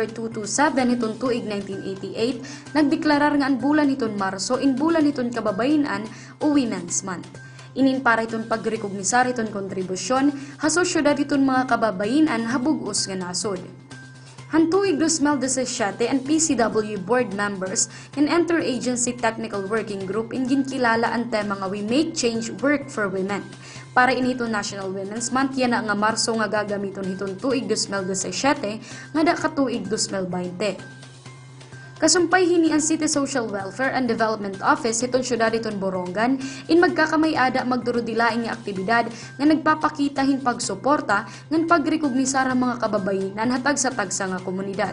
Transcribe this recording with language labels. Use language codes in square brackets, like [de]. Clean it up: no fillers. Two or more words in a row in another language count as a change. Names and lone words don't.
[war] 227 hiton tuig 1988 nagdeklarar nga ang bulan hiton Marso in bulan hiton kababayenan o [en] Women's Month. [war] Inin para hiton pagrekognisar hiton kontribusyon ha sosyedad hiton mga kababayenan habug-os nga nasod. Hantuig 2017 ang [en] PCW board members and interagency technical working group [war] in ginkilala ang tema nga [en] We Make Change Work for Women. [war] Para inito National Women's Month yan nga Marso nga gagamiton hiton tuig 2017 nga da katuig 2020. Kasumpay hini ang City Social Welfare and Development Office hiton syudad hiton Borongan in magkakamay-ada magdurudilaing nga aktibidad nga nagpapakita hin pagsuporta ngan pagrekognisar ang mga kababayenan hatag sa tagsa nga komunidad.